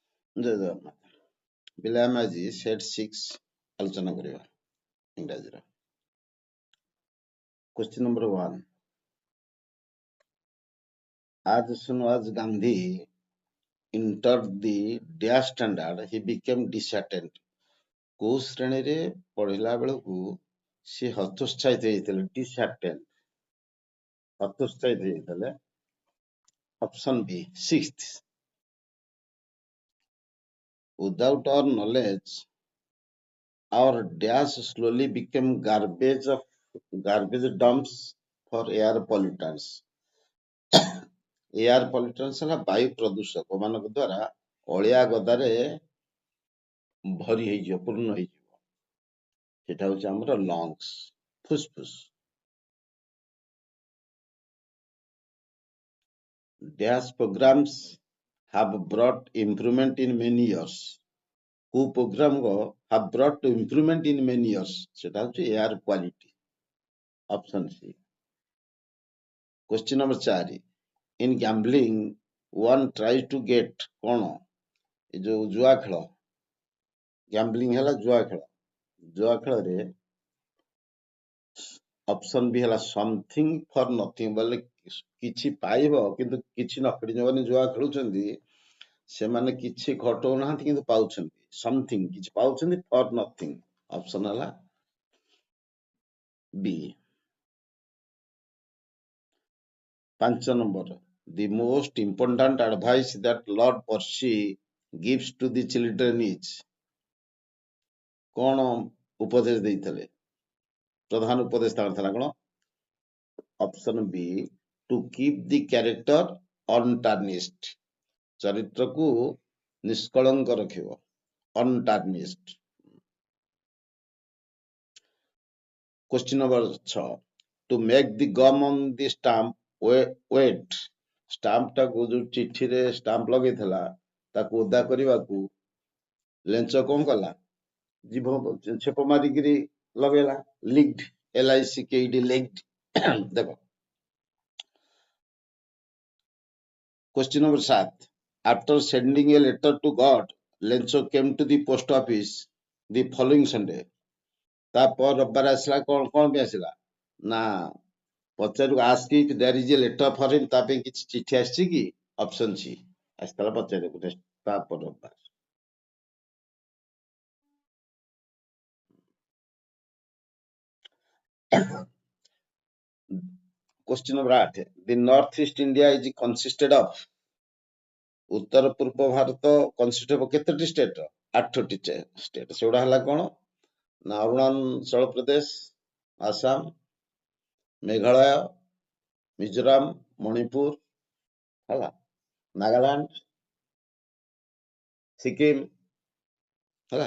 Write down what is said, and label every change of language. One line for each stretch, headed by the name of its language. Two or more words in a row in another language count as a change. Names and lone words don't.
Odia: ଜୟ ଜଗନ୍ନାଥ। ପିଲା ଆମେ ଆଜି ସେଟ୍ 6 ଆଲୋଚନା କରିବା ଇଂରାଜୀର।
English: Question number 1. As soon as Gandhi entered the dash standard, he became disheartened.
Odia: କୋଉ ଶ୍ରେଣୀରେ ପଢିଲା ବେଳକୁ ସେ ହତୋତ୍ସାହିତ ହେଇଥିଲେ? disheartened, ହତୋତ୍ସାହିତ ହେଇଥିଲେ।
English: Option B, 6th. Without our knowledge, our dash slowly became garbage dumps for air pollutants. air pollutants
Odia: ହେଲା ବାୟୁ ପ୍ରଦୂଷକ ମାନଙ୍କ ଦ୍ୱାରା ଅଳିଆ ଗଦାରେ ଭରି ହେଇଯିବ, ପୂର୍ଣ୍ଣ ହେଇଯିବ। ସେଟା ହଉଛି ଆମର ଲଙ୍ଗସ୍, ଫୁସଫୁସ୍।
English: dash programs have brought improvement in many years. କୋଉ ପ୍ରୋଗ୍ରାମ have brought improvement in many years?
Odia: ସେଟା ହଉଛି
English: air quality. option C. question number 4. In gambling, one tries to get କଣ?
Odia: ଏ ଯୋଉ ଜୁଆ ଖେଳ, ଗ୍ୟାମ୍ବଲିଂ ହେଲା ଜୁଆ ଖେଳ। ଜୁଆ ଖେଳରେ
English: option B
Odia: ହେଲା
English: something for nothing,
Odia: ବୋଲେ କିଛି ପାଇବ କିନ୍ତୁ କିଛି ନ ପାଇ। ଯୋଉମାନେ ଜୁଆ ଖେଳୁଛନ୍ତି ସେମାନେ କିଛି ଘଟଉନାହାନ୍ତି କିନ୍ତୁ ପାଉଛନ୍ତି। ସମଥିଙ୍ଗ, କିଛି ପାଉଛନ୍ତି,
English: for nothing.
Odia: ଅପସନ ହେଲା ବି।
English: 5 number, the most important advice that Lord Percy gives to the children is,
Odia: କଣ ଉପଦେଶ ଦେଇଥିଲେ? ପ୍ରଧାନ ଉପଦେଶ ତାଙ୍କର ଥିଲା କଣ?
English: option B, to keep the character untarnished,
Odia: ଚରିତ୍ରକୁ ନିଷ୍କଳଙ୍କ ରଖିବ, ଅନଟାର୍ନିସ୍ଡ।
English: Question number 6. To make the gum on the stamp wet,
Odia: ଷ୍ଟାମ୍ପ ଟାକୁ ଯୋଉ ଚିଠିରେ ଷ୍ଟାମ୍ପ ଲଗେଇଥିଲା ତାକୁ ଓଦା କରିବାକୁ ଲେଞ୍ଚ କଣ କଲା? ଜିଭ ଛେପ ମାରିକିରି ଲଗେଇଲା।
English: ଲିକ୍ଡ, LICKED, ଲିକ୍ଡ। ଦେଖ Question number 7. After sending a letter to God, Lencho came to the post office the following Sunday.
Odia: ତାପରେ ରବିବାର ଆସିଲା। କଣ ପାଇଁ ଆସିଲା? ନା ପଚାରୁ
English: ask if there is a letter for him,
Odia: ତା ପାଇଁ କିଛି ଚିଠି ଆସିଛି କି?
English: option C,
Odia: ଆସିଥିଲା ପଚାରିବାକୁ ତାପରେ ରବିବାର।
English: Question number 8. The northeast India is consisted of,
Odia: ଉତ୍ତର ପୂର୍ବ ଭାରତ
English: consist of
Odia: କେତୋଟି ଷ୍ଟେଟ? 8ଟି ଷ୍ଟେଟ। ସେଗୁଡା ହେଲା କଣ? ନା ଅରୁଣାଚଳ ପ୍ରଦେଶ, ଆସାମ, ମେଘାଳୟ, ମିଜୋରାମ, ମଣିପୁର, ହେଲା, ନାଗାଲାଣ୍ଡ, ସିକିମ, ହେଲା।